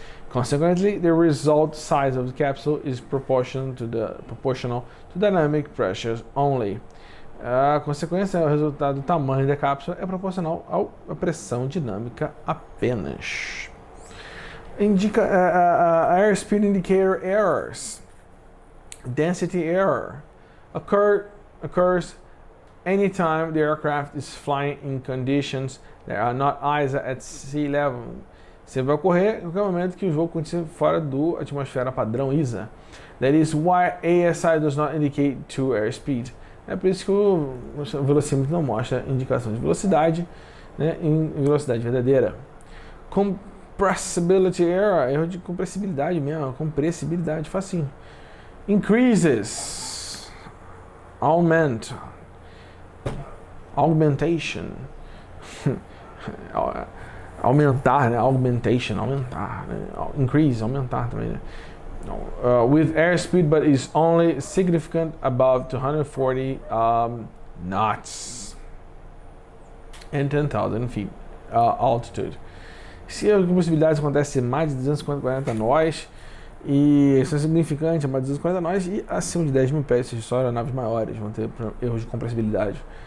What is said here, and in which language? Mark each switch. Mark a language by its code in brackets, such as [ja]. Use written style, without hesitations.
[en] Consequently, the result size of the capsule is proportional to dynamic pressures only. [pt] A consequência, o resultado do tamanho da cápsula é proporcional à pressão dinâmica apenas. [en] Airspeed indicator errors. Density error occurs anytime the aircraft is flying in conditions that are not ISA at sea level. [pt] Você vai ocorrer em qualquer momento que o voo aconteça fora do atmosfera padrão ISA. [en] That is why ASI does not indicate true airspeed. [pt] É por isso que o velocímetro não mostra indicação de velocidade, né, em velocidade verdadeira. Compressibility error, erro de compressibilidade mesmo, compressibilidade, facinho. Increases, augmentation, aumentar, né, aumentar, né, increase, aumentar também, né. [en] With airspeed, but is only significant above 240 knots and 10,000 feet altitude. [pt] Se a possibilidade acontece mais de 240 nós e isso é significante, mais de 240 nós e acima de 10 mil pés, se só aeronaves maiores vão ter erros de compressibilidade.